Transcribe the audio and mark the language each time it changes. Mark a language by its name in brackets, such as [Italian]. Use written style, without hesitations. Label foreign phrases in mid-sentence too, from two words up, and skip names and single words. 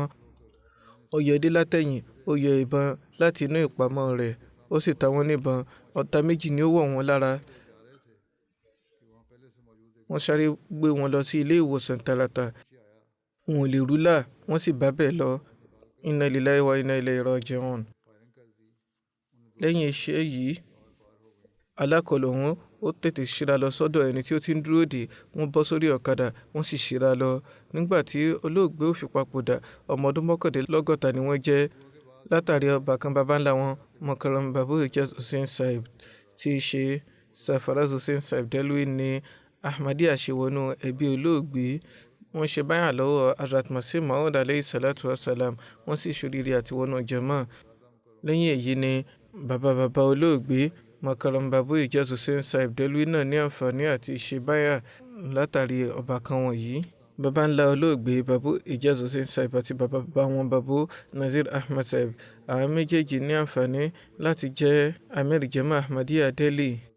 [Yoruba] Ó yọ dé látẹ̀yìn, ó yọ ìbọn láti inú ìpamọ́ rẹ̀, ó sì ta wọ́n níbọn. Ọ̀tá méjì ni ó wọ̀ wọ́n lára. Wọ́n sáré gbé wọn lọ sí ilé ìwòsàn tààràtà. Wọn ò lè rúlà, wọ́n sì bá bẹ́ẹ̀ lọ. [Arabic] إنا لله وإنا إليه راجعون. [Yoruba] Lẹ́yìn iṣẹ́ yìí, alákọlù wọn ó tètè ṣíra lọ sọ́dọ̀ ẹni tí ó ti ń dúró dè. Wọ́n bọ́ sórí ọ̀kadà, wọ́n sì ṣíra lọ. Nígbà tí olóògbé ó fi papòdà, ọmọ ọdún 61 ni wọ́n jẹ́. Látàrí ọbàkan baba ńlá wọn, Makaram Babu Ijaz Hussain Sahib tí í ṣe Sarfaraz Hussain Sahib Delhi ní Ahmadiyya ṣe wọnú ẹbí olóògbé. Wọ́n ṣe báyà lọ́wọ́ Hazrat Masih Maud [Arabic] عليه الصلاة والسلام, [Yoruba] wọ́n sì ṣoríire àti wọnú jàmá. Lẹ́yìn èyí ni bàbá olóògbé Makaram Babu Ijaz Hussein Saib Delwi náà ní àǹfààní àti ṣe báyà látàrí ọbàkan wọ̀nyí. Baba ńlá olóògbé Babu Ijaz Hussein Saib àti bàbá wọn Babu Nazir Ahmad Saib, àwọn méjèèjì ní àǹfààní láti jẹ́ Amir Jama Ahmadiyya Delhi.